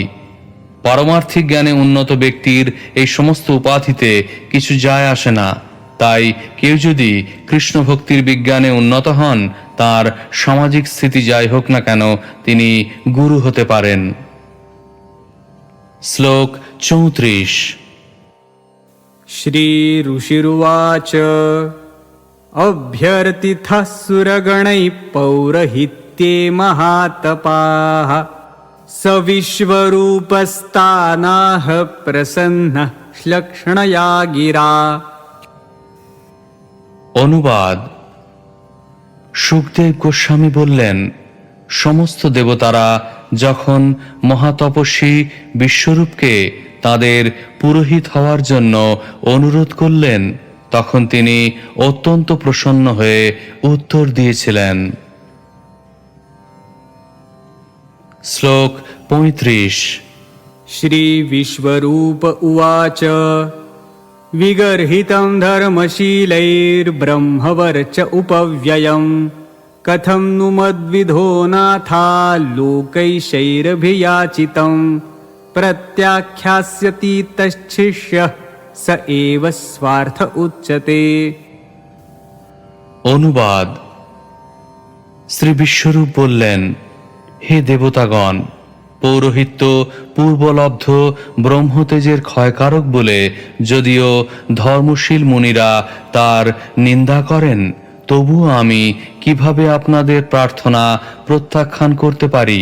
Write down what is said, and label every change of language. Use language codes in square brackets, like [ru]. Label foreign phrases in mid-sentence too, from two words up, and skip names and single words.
[bn] পারমার্থিক জ্ঞানে উন্নত ব্যক্তির এই সমস্ত উপাধিতে কিছু যায় আসে না। তাই কেউ যদি কৃষ্ণ ভক্তির বিজ্ঞানে উন্নত হন, তার সামাজিক স্থিতি যাই হোক না কেন, তিনি গুরু হতে পারেন। শ্লোক 34। [sa] श्रीऋषिरुवाच अभ्यर्थितः सुरगणैः पौरहित्ये महातपाः स विश्वरूपस्तानाः प्रसन्नः श्लक्ष्णया गिरा। [bn] অনুবাদ। সুখদেব গোস্বামী বললেন, সমস্ত দেবতারা যখন মহাতপস্বী বিশ্বরূপকে তাদের পুরোহিত হওয়ার জন্য অনুরোধ করলেন, তখন তিনি অত্যন্ত প্রসন্ন হয়ে উত্তর দিয়েছিলেন। শ্লোক 35। [sa] श्रीविश्वरूप उवाच विगर्हितं धर्मशीलैर्ब्रह्मवर्च उपव्ययम् कथं नु मद्विधो नाथा लोकैशैरभियाचितं प्रत्याख्यास्यति तच्छिष्यः स एव स्वार्थ उच्यते। [bn] অনুবাদ। শ্রী বিশ্বরূপ বললেন, হে দেবতাগণ, পৌরোহিত্য পূর্বলব্ধ ব্রহ্মতেজের ক্ষয়কারক বলে যদিও ধর্মশীল মুনিরা তার নিন্দা করেন, তবুও আমি কিভাবে আপনাদের প্রার্থনা প্রত্যাখ্যান করতে পারি?